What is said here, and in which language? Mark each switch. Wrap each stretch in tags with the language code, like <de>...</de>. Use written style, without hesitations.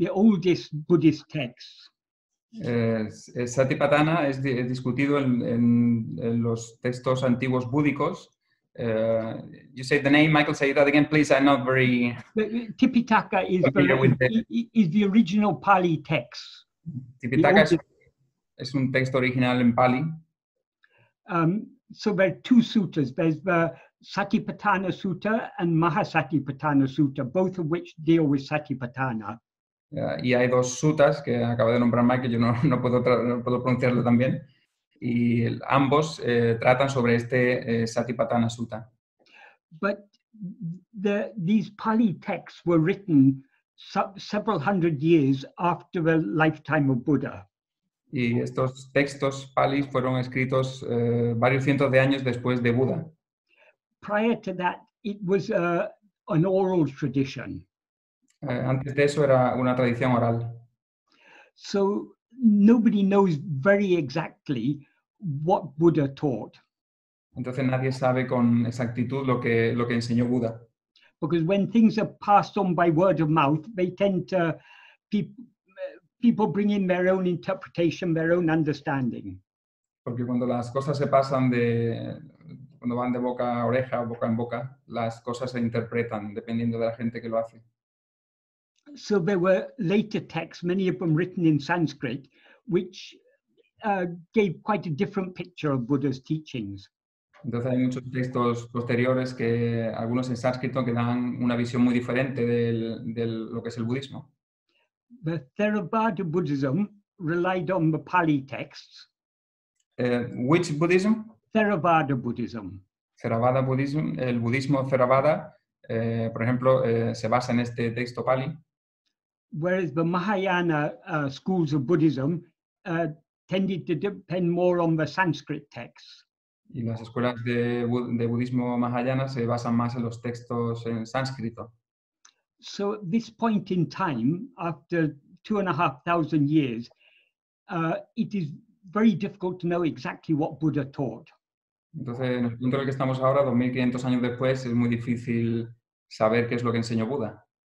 <en>the oldest Buddhist texts.</en> <es>Satipatthāna es discutido en los textos antiguos búdicos.</es> <en>You say the name, Michael, say that again, please. I'm not very... Tipitaka is the original Pali text.</en> <es>Tipitaka es un texto original en Pali.</es> <en>So there are two suttas. There's the Satipatthana Sutta and Mahasatipatthana Sutta, both of which deal with Satipatthana.</en> <es>Y hay dos suttas que acabo de nombrar Mike, que yo no puedo pronunciarlo tan bien, y ambos tratan sobre este Satipatthana Sutta.</es> <en>But these Pali texts were written several hundred years after the lifetime of Buddha.</en> <es>Y estos textos Pali fueron escritos varios cientos de años después de Buda.</es> <en>Prior to that, it was an oral tradition.</en> <es>Antes de eso era una tradición oral.</es> <en>So nobody knows very exactly what Buddha taught.</en> <es>Entonces nadie sabe con exactitud lo que enseñó Buda.</es> <en>Because when things are passed on by word of mouth, they tend to, people bring in their own interpretation, their own understanding.</en> <es>Porque cuando las cosas se pasan cuando van de boca a oreja, boca en boca, las cosas se interpretan dependiendo de la gente que lo hace.</es> <en>So there were later texts, many of them written in Sanskrit, which gave quite a different picture of Buddha's teachings.</en> <es>Entonces hay muchos textos posteriores, algunos en sánscrito, que dan una visión muy diferente de lo que es el budismo.</es> <en>The Theravada Buddhism relied on the Pali texts. Which Buddhism? Theravada Buddhism. Theravada Buddhism.</en> <es>El budismo Theravada, por ejemplo, se basa en este texto Pali.</es> <en>Whereas the Mahayana schools of Buddhism tended to depend more on the Sanskrit texts.</en> <es>Y las escuelas de budismo mahayana se basan más en los textos en sánscrito.</es> <en>So at this point in time, after 2,500 years, it is very difficult to know exactly what Buddha taught.</en> <es>Entonces, en el punto en el que estamos ahora, 2.500 años después, es muy difícil saber qué es lo que enseñó Buda.</es>